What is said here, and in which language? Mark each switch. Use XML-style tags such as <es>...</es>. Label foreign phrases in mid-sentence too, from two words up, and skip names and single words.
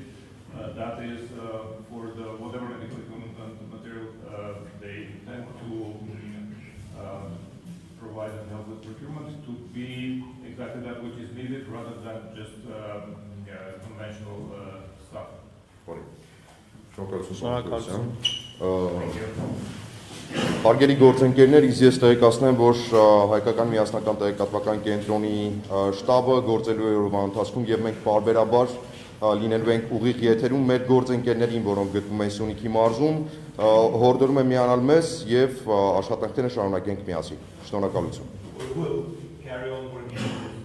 <en>That is for the whatever medical equipment and material they intend to provide and help with procurement to be exactly that which is needed rather than just conventional stuff.</en> <hy>Շնորհակալություն։ Հարգելի գործընկերներ, ես տեղեկացնեմ, որ հայկական միասնական տեղեկատվական կենտրոնի շտաբը գործելու է օրվա ընթացքում եւ մենք բարբերաբար լինելու ենք ուղիղ եթերում մեր գործընկերներին, որոնք գտնվում են Սյունիքի մարզում, հորդորում եմ միանալ մեզ եւ աշխատանքները շարունակենք միասին։ Շնորհակալություն։</hy>